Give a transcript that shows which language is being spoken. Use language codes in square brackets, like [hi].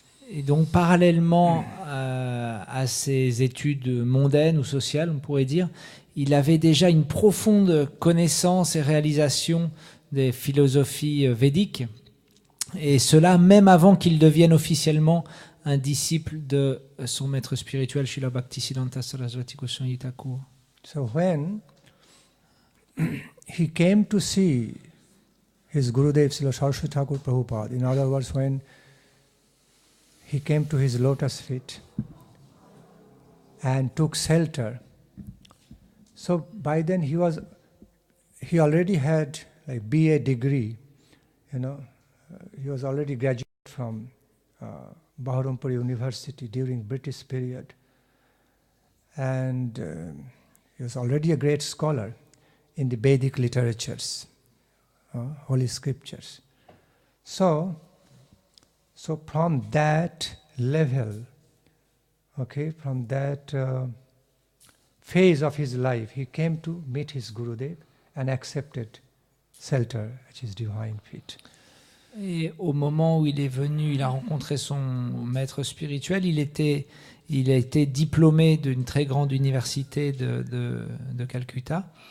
[fr] Et donc, parallèlement à ses études mondaines ou sociales, on pourrait dire, il avait déjà une profonde connaissance et réalisation des philosophies védiques, et cela même avant qu'il devienne officiellement un disciple de son maître spirituel, Srila Bhakti Siddhanta Saraswati Goswami Thakur. [en] So when he came to see his Gurudev Srila Saraswati Thakur Prabhupada, in other words, when he came to his lotus feet and took shelter, so by then he already had like BA degree, he was already graduated from Baharampur University during British period, and he was already a great scholar in the Vedic literatures, holy scriptures. So from that level, from that phase of his life, he came to meet his Gurudev and accepted shelter at his divine feet. [fr] Et au moment où il est venu, il a rencontré son maître spirituel, il a été diplômé d'une très grande université de Calcutta.